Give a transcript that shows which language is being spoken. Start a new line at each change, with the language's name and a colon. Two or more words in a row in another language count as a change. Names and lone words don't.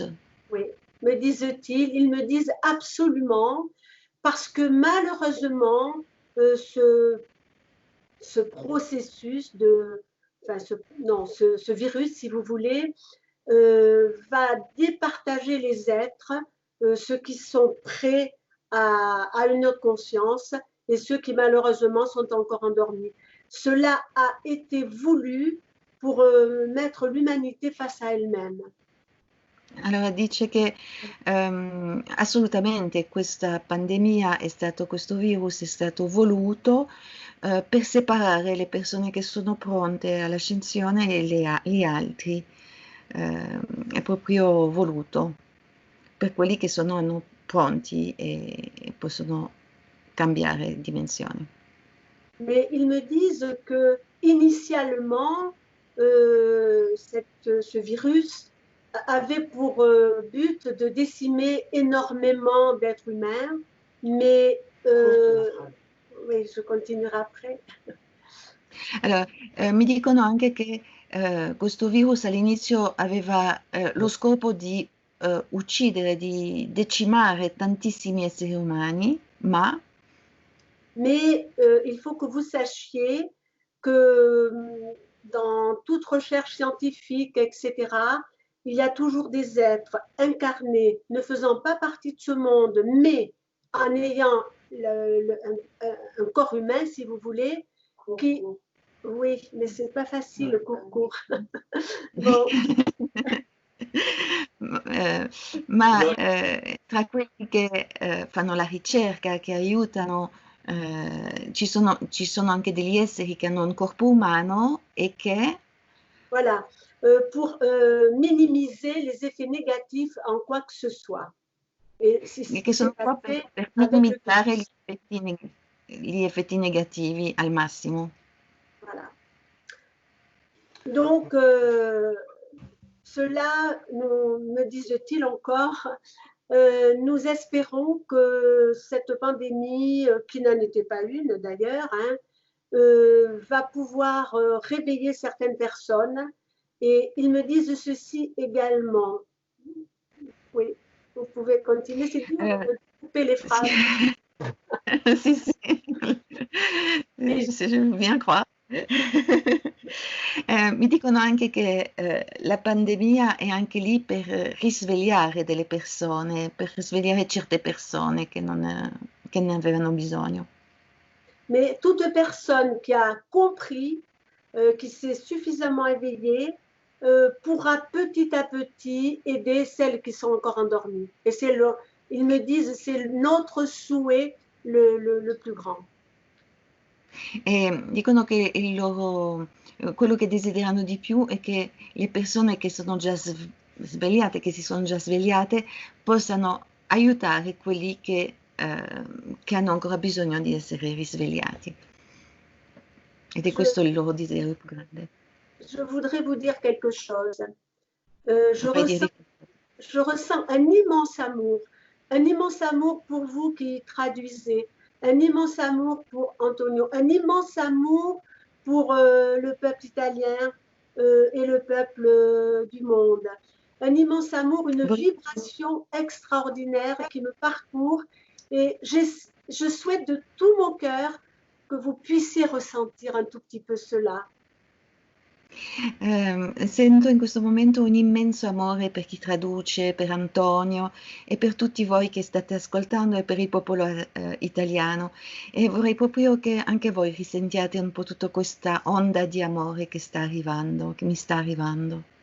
French: Oui, me disent-ils, ils me disent absolument, parce que malheureusement, ce processus ce virus, si vous voulez, va départager les êtres, ceux qui sont prêts à une autre conscience et ceux qui malheureusement sont encore endormis. Cela a été voulu pour mettre l'umanité face à elle-même.
Italian: Allora dice che assolutamente questa pandemia questo virus è stato voluto per separare le persone che sono pronte all'ascensione e gli altri. È proprio voluto per quelli che sono pronti e possono cambiare dimensione.
French: Mais ils me disent que initialement, ce virus avait pour but de décimer énormément d'êtres humains, mais oui, je continuerai après.
Italian: Allora, mi dicono anche che questo virus all'inizio aveva lo scopo di uccidere, di decimare tantissimi esseri umani,
French: mais il faut que vous sachiez que dans toute recherche scientifique, etc., il y a toujours des êtres incarnés, ne faisant pas partie de ce monde, mais en ayant un corps humain, si vous voulez, qui... Oui, mais c'est pas facile, court. Bon.
Italian: Tra quelli che fanno la ricerca, che aiutano, ci sono anche degli esseri che hanno un corpo umano e che...
French: Voilà, pour minimiser les effets négatifs en quoi que ce soit.
Italian: E che sono qua per minimizzare gli effetti negativi al massimo.
French: Voilà. Donc, cela, me disent-ils encore, nous espérons que cette pandémie, qui n'en était pas une d'ailleurs, va pouvoir réveiller certaines personnes. Et ils me disent ceci également. Oui, vous pouvez continuer, c'est dur de couper les phrases. Sì, je veux bien croire.
Italian: Mi dicono anche che la pandemia è anche lì per risvegliare delle persone, per risvegliare certe persone che ne avevano bisogno.
French: Mais toute personne qui a compris, qui s'est suffisamment éveillée, pourra petit à petit aider celles qui sont encore endormies. Et ils me disent, c'est notre souhait le plus grand.
Italian: E dicono che quello che desiderano di più è che le persone che sono già svegliate, che si sono già svegliate, possano aiutare quelli che hanno ancora bisogno di essere risvegliati. Ed è questo il loro desiderio più grande.
French: Je voudrais vous dire quelque chose. Je ressens un immense amour pour vous qui traduisez, un immense amour pour Antonio, un immense amour pour le peuple italien et le peuple du monde. Un immense amour, une vibration extraordinaire qui me parcourt et je souhaite de tout mon cœur que vous puissiez ressentir un tout petit peu cela.
Italian: Sento in questo momento un immenso amore per chi traduce, per Antonio e per tutti voi che state ascoltando e per il popolo italiano, e vorrei proprio che anche voi risentiate un po' tutta questa onda di amore che sta arrivando, che mi sta arrivando.